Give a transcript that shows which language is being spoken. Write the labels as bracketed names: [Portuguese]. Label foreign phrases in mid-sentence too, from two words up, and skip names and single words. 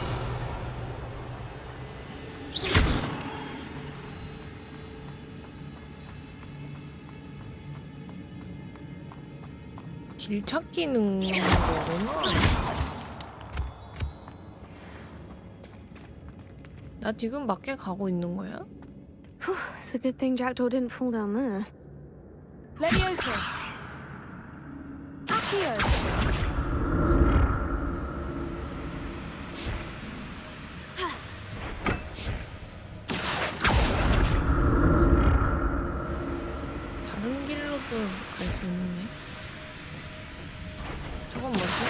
[Korean] 길 찾기는 거구나. 나 지금 밖에 가고 있는 거야? [English] Whew, it's a good thing Jackdaw didn't fall down there. [Korean] Leviosa! Accio! 다른 길로도 갈 수 있네. 저건 뭐지?